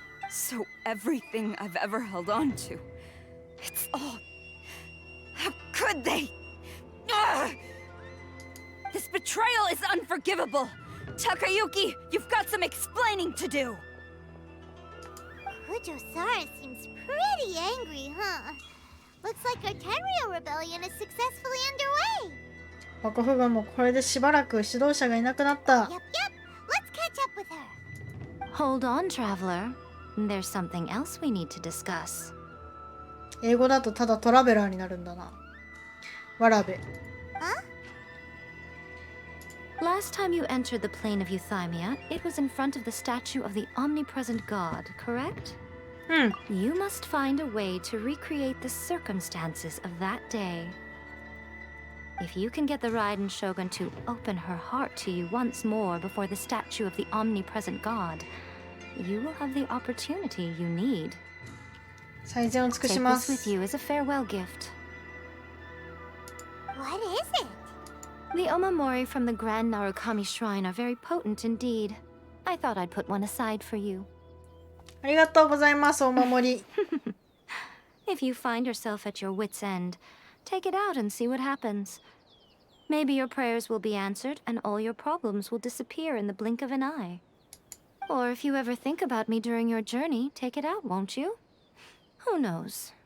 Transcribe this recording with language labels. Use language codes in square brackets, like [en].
[en] So everything I've ever held on to, it's all... How could they? Ugh! This betrayal is unforgivable! Takayuki, you've got some explaining to do! Kujo-Sara seems pretty angry, huh? Looks like our Tenryou rebellion is successfully underway. [ja] 幕府軍もこれでしばらく指導者がいなくなった。 [en] Yep, let's catch up with her. Hold on, traveler. There's something else we need to discuss. [ja] 英語だとただトラベラーになるんだな。わらべ。 [en] Last time you entered the plane of Euthymia, it was in front of the statue of the omnipresent god, correct? You must find a way to recreate the circumstances of that day. If you can get the Raiden Shogun to open her heart to you once more before the statue of the omnipresent god, you will have the opportunity you need. [ja] 最善を尽く [en] Take [ja] しま [en] this [ja] す。 [en] with you as a farewell gift. What is it? The omamori from the Grand Narukami Shrine are very potent indeed. I thought I'd put one aside for you. [ja] ありがとうございます、お守り。 [en] If you find yourself at your wit's end, take it out and see what happens. Maybe your prayers will be answered and all your problems will disappear in the blink of an eye. Or if you ever think about me during your journey, take it out, won't you? Who knows?